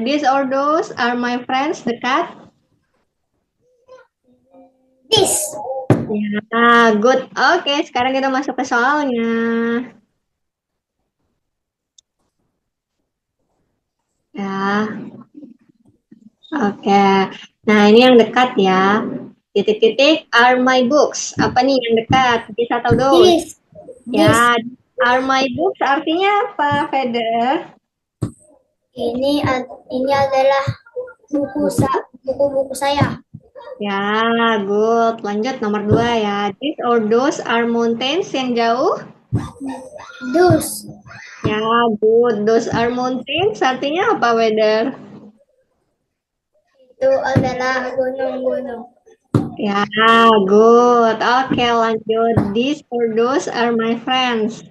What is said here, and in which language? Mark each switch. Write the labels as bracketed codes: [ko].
[en] These or those are my friends [id] dekat. [en] this. [id] Ya, good. Oke, sekarang kita masuk ke soalnya. Ya, oke. Nah, ini yang dekat ya. [en] Titik-titik are my books. [id] Apa nih yang dekat? [en] These [id] atau [en] those? This, this. [id] Ya, [en] are my books [id] artinya apa, Feder? Ini adalah buku-buku saya. Ya, good. Lanjut nomor dua ya. [en] These or those are mountains [id] yang jauh. [en] Those, [id] Ya, good. [en] Those are mountains [id] artinya apa, [en] Weather? [id] itu adalah gunung-gunung. Ya, good. Oke, lanjut. [en] These or those are my friends.